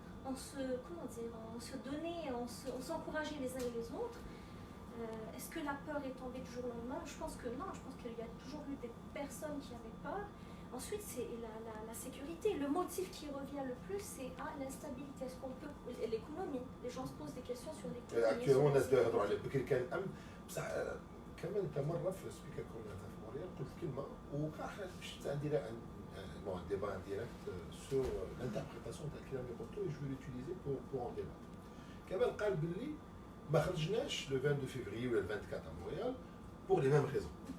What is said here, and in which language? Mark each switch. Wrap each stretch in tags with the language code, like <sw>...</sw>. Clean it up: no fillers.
<fr>On se donnait, on s'encourageait les uns et les autres. Est-ce que la peur est tombée du jour au lendemain? Je pense que non. Je pense qu'il y a toujours eu des personnes qui avaient peur. Ensuite, c'est la sécurité. Le motif qui revient le plus, c'est l'instabilité. Est-ce qu'on peut... L'économie. Les gens se posent des questions sur l'économie.</fr> <ar>Actuellement, الناس يهضروا على بكري كان الامن، بصح كمان انت مره في السبيكر كنا في موريال قلت كلمه وكاع باش ندير un débat indirect sur l'interprétation تاع الكلام اللي قلته et je vais l'utiliser pour en débattre. كمان قال باللي ما خرجناش le 22 février ou le 24 à Montréal pour les mêmes raisons.</ar>